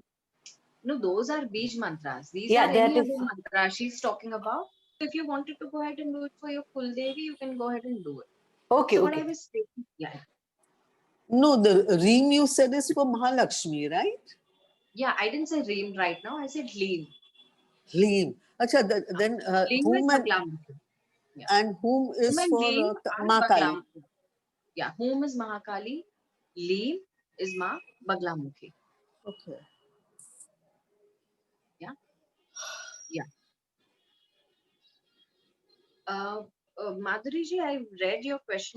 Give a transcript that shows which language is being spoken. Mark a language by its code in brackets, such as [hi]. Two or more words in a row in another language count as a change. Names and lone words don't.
[en] No, those are Bij mantras. These Yeah, are that any is. other mantra she's talking about. If you wanted to go ahead and do it for your full Devi, you can go ahead and do it. Okay, So what I okay. was saying, yeah, No, the ream you said is for Mahalakshmi, right? yeah, I didn't say Reem right now. I said Leem. Leem. Achha, then Leem is whom Baglamukhi. Yeah. and whom Whom is and for Leem are Ma Kali? Baglamukhi. Yeah, whom is Mahakali, Leem is Ma Baglamukhi. Okay. Yeah, yeah. Madhuri ji, I read your question.